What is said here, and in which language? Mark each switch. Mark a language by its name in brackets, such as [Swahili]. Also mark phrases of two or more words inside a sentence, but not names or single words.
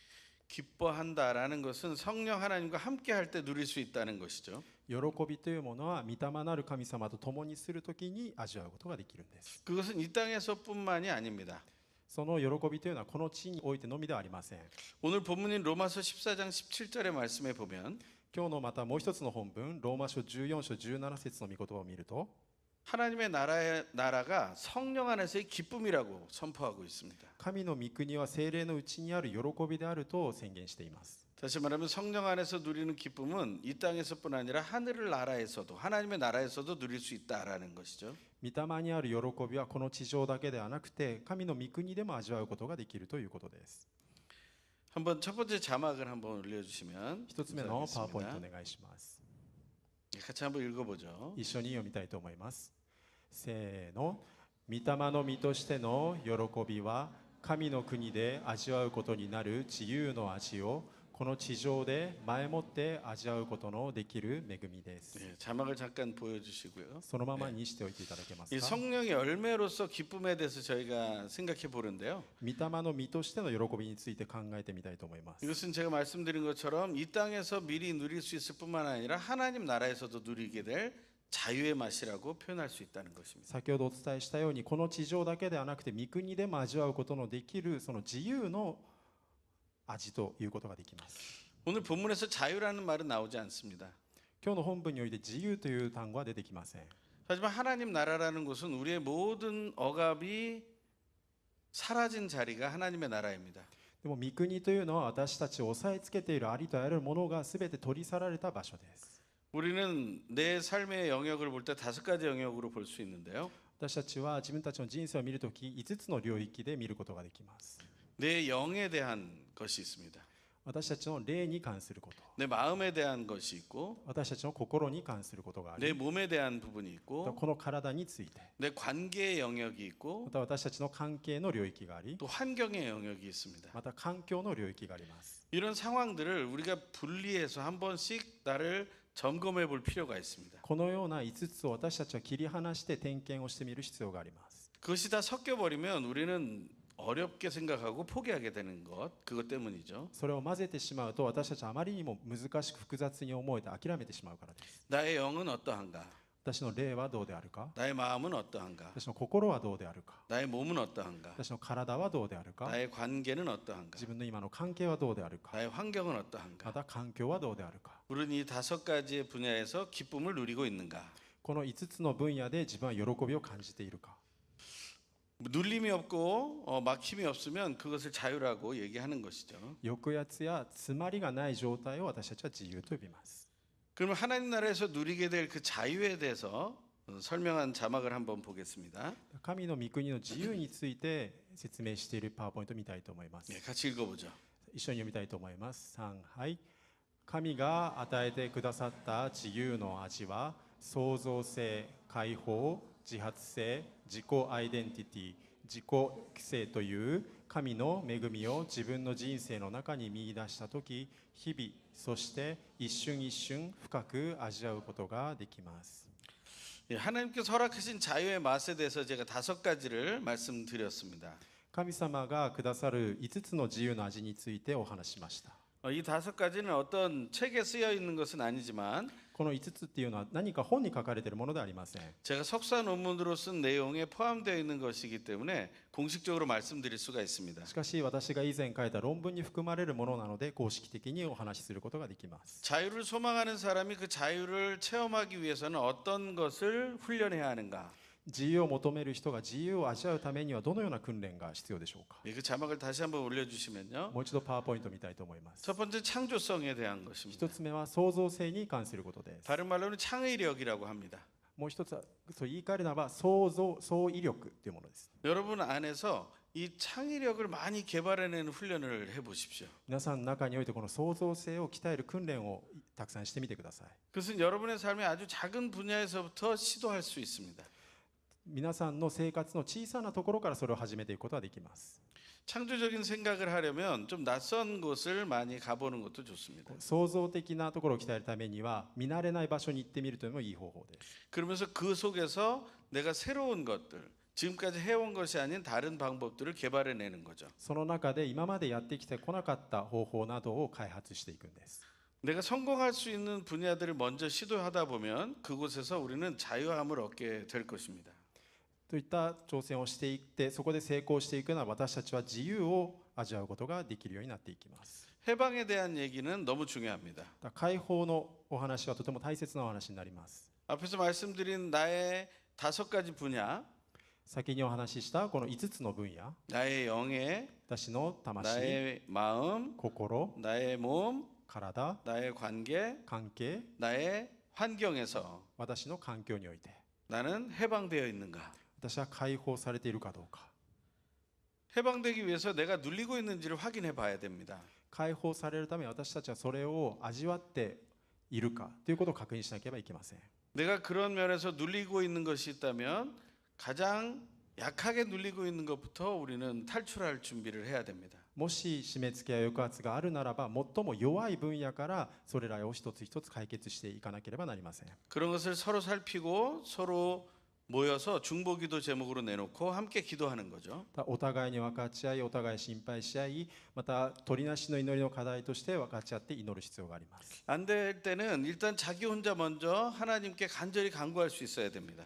[Korean] 기뻐한다라는 것은 성령 하나님과 함께 할 때 누릴 수 있다는 것이죠. [Japanese] 喜びというものは御霊なる神様と共にするときに味わうことができるんです。 [Korean] 그것은 이 땅에서뿐만이 아닙니다. [Japanese] その喜びというのはこの地においてのみではありません。 [Korean] 오늘 본문인 로마서 14장 17절의 말씀에 보면 [Japanese] 今日のまたもう一つの本文、ローマ書14章17節の御言葉を見ると、 [Korean] 하나님의 나라가 성령 안에서의 기쁨이라고 선포하고 있습니다. [Japanese] 神の御国は聖霊のうちにある喜びであると宣言しています。 [Korean] 다시 말하면 성령 안에서 누리는 기쁨은 이 땅에서뿐 아니라 하늘 나라에서도 하나님의 나라에서도 누릴 수 있다라는 것이죠. [Japanese] 御霊にある喜びはこの地上だけではなくて神の御国でも味わうことができるということです。 [Korean] 한번 첫 번째 자막을 한번 올려주시면 [Japanese] 一つ目のパワーポイントお [Korean] 감사하겠습니다. [Japanese] 願いします。 [Korean] 같이 한번 읽어보죠. [Japanese] 一緒に読みたいと思います。せーの。御霊の実としての喜びは神の国で味わうことになる自由の味をこの地上で前もって味わうことのできる恵みです。 [Korean] 네, 자막을 잠깐 보여주시고요. [Japanese] そのままにしておいていただけます [Korean] 이 [Japanese] か。 [Korean] 성령의 열매로서 기쁨에 대해서 저희가 생각해 보는데요. [Japanese] 御霊の実としての喜びについて考えてみたいと思います。 [Korean] 이것은 제가 말씀드린 것처럼 이 땅에서 미리 누릴 수 있을 뿐만 아니라 하나님 나라에서도 누리게 될 자유의 맛이라고 표현할 수 있다는 것입니다. [Japanese] 先ほどお伝えしたようにこの地上だけではなくて御国でも味わうことのできるその自由の味ということができます。 [Korean] 오늘 본문에서 자유라는 말은 나오지 않습니다. [Japanese] 今日の本文において自由という単語は出てきません。 [Korean] 하지만 하나님 나라라는 곳은 우리의 모든 억압이 사라진 자리가 하나님의 나라입니다. [Japanese] でも御国というのは私たちを押さえつけているありとあらゆるものが全て取り去られた場所です。 [Korean] 우리는 내 삶의 영역을 볼 때 5가지 영역으로 볼 수 있는데요. [Japanese] 私たちは自分たちの人生を見るとき5つの領域で見ることができます。 [Korean] 내 영에 대한 것이 있습니다. [Japanese] 私たちの霊に関すること、 [Korean] 내 마음에 대한 것이 있고 [Japanese] 私たちの心に関することがあ [Korean] 내 [Japanese] り、 [Korean] 몸에 대한 부분이 [Japanese] また [Korean] 있고 [Japanese] この体について、 [Korean] 내 관계의 영역이 있고 [Japanese] また私たちの関係の領域があり、 [Korean] 또 환경의 영역이 있습니다. [Japanese] また環境の領域があります。 [Korean] 이런 상황들을 우리가 분리해서 한 번씩 나를 점검해 볼 필요가 있습니다. [Japanese] このような5つを私たちは切り離して点検をしてみる必要があります。 [Korean] 그것이 다 섞여 버리면 우리는 어렵게 생각하고 포기하게 되는 것, 그것 때문이죠. [Japanese] それを混ぜてしまうと私たちはあまりにも難しく複雑に思えて諦めてしまうからです。 [Korean] 나의 영은 어떠한가? [Japanese] 私の霊はどうであるか、 [Korean] 나의 마음은 어떠한가? [Japanese] 私の心はどうであるか、 [Korean] 나의 몸은 어떠한가? [Japanese] 私の体はどうであるか、 [Korean] 나의 관계는 어떠한가? [Japanese] 自分の今の関係はどうであるか、 [Korean] 나의 환경은 어떠한가? [Japanese] また環境はどうであるか。 [Korean] 우리는 이 5가지의 분야에서 기쁨을 누리고 있는가? [Japanese] この5つの分野で自分は喜びを感じているか。 [Korean] 눌림이 없고 막힘이 없으면 그것을 자유라고 얘기하는 것이죠. [Japanese] 抑圧や詰まりがない状態を私たちは自由と呼びます。 [Korean] 그러면 하나님 나라에서 누리게 될 그 자유에 대해서 설명한 자막을 한번 보겠습니다. [Japanese] 神の御国の自由について説明しているパワーポイントを見たいと思います。 [Korean] 네, 같이 읽어보죠. [Japanese] 一緒に読みたいと思います。3、はい。神が与えてくださった自由の味は、創造性、解放、自発性、自己アイデンティティ、自己規制という神の恵みを自分の人生の中に見出したとき、日々、そして一瞬一瞬深く味わうことができます。 [Korean] 예, 하나님께서 허락하신 자유의 맛에 대해서 제가 5가지를 말씀드렸습니다. [Japanese] 神様がくださる5つの自由の味についてお話ししました。 [Korean] 이 5가지는 어떤 책에 쓰여 있는 것은 아니지만 [Japanese] この5つっていうのは何か本に書かれているものではありません。 [Korean] 제가 석사 논문으로 쓴 내용에 포함되어 있는 것이기 때문에 공식적으로 말씀드릴 수가 있습니다. [Japanese] しかし私が以前書いた論文に含まれるものなので公式的にお話しすることができます。 [Korean] 자유를 소망하는 사람이 그 자유를 체험하기 위해서는 어떤 것을 훈련해야 하는가? [Japanese] 自由を求める人が自由を味わうためにはどのような訓練が必要でしょうか。 [Korean] 그 자막을 다시 한번 올려주시면요. [Japanese] もう一度パワーポイント見たいと思います。 [Korean] 첫 번째 창조성에 대한 것입니다. [Japanese] 一つ目は創造性に関することです。 [Korean] 다른 말로는 창의력이라고 합니다. [Japanese] もう一つはそう言い換えるならば創意力というものです。 [Korean] 여러분 안에서 이 창의력을 많이 개발해내는 훈련을 해보십시오. [Japanese] 皆さんの中においてこの創造性を鍛える訓練をたくさんしてみてください。 [Korean] 그것은 여러분의 삶의 아주 작은 분야에서부터 시도할 수 있습니다. [Japanese] 皆さんの生活の小さなところからそれを始めていくことができます。 [Korean] 창조적인 생각을 하려면 좀 낯선 곳을 많이 가보는 것도 좋습니다. [Japanese] 創造的なところを鍛えるためには見慣れない場所に行ってみるというのもいい方法です。 [Korean] 그러면서 그 속에서 내가 새로운 것들, 지금까지 해온 것이 아닌 다른 방법들을 개발해내는 거죠. [Japanese] その中で今までやってきてこなかった方法などを開発していくんです。 [Korean] 내가 성공할 수 있는 분야들을 먼저 시도하다 보면 그곳에서 우리는 자유함을 얻게 될 것입니다. [Japanese] といった挑戦をしていってそこで成功していくのは私たちは自由を味わうことができるようになっていきます。 [Korean] 해방에 대한 얘기는 너무 중요합니다. [Japanese] 解放のお話はとても大切なお話になります。 [Korean] 앞에서 말씀드린 나의 5가지 분야, [Japanese] 先にお話ししたこの5つの分野、 [Korean] 나의 영예, [Japanese] 私の魂、 [Korean] 나의 마음, [Japanese] 心、 [Korean] 나의 몸, [Japanese] 体、 [Korean] 나의 관계, [Japanese] 関係、 [Korean] 나의 환경에서 [Japanese] 私の環境において [Korean] 나는 해방되어 있는가? [Japanese] 私は解放されているかどうか。 [Korean] 해방되기 위해서 내가 눌리고 있는지를 확인해 봐야 됩니다. [Japanese] 解放されるために私たちはそれを味わっているかということを確認しなければいけません。 [Korean] 내가 그런 면에서 눌리고 있는 것이 있다면 가장 약하게 눌리고 있는 것부터 우리는 탈출할 준비를 해야 됩니다. [Japanese] もし締め付けや抑圧があるならば最も弱い分野からそれらを一つ一つ解決していかなければなりません。 [Korean] 그런 것을 서로 살피고 서로 모여서 중보기도 제목으로 내놓고 함께 기도하는 거죠. [Japanese] お互いに分かち合い、お互い心配し合い、また取りなしの祈りの課題として分かち合って祈る必要があります。 [Korean] 안 될 때는 일단 자기 혼자 먼저 하나님께 간절히 간구할 수 있어야 됩니다.